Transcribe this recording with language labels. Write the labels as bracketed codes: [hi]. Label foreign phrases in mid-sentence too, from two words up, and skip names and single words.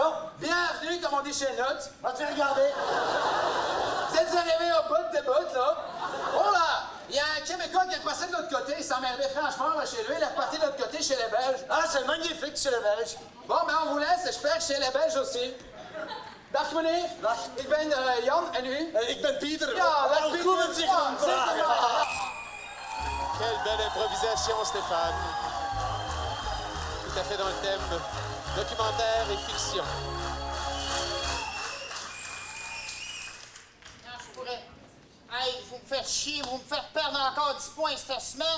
[fr] Bienvenue, comme on dit chez nous. Vas-tu regarder? Vous êtes arrivés au bout de bout, là. Oh là! Il y a un Québécois qui est passé de l'autre côté. Il s'emmerdait franchement là, chez lui. Il est reparti de l'autre côté chez les Belges. Ah, c'est magnifique chez les Belges. Bon, ben on vous laisse. J'espère chez les Belges aussi. [nl] Dag meneer. Ik ben Jan en u? Ik ben Pieter. Ja, dag Pieter. [fr] Quelle belle improvisation, Stéphane. Tout à fait dans le thème documentaire et fiction. Je pourrais... Hey, vous me faites chier, vous me faites perdre encore 10 points cette semaine.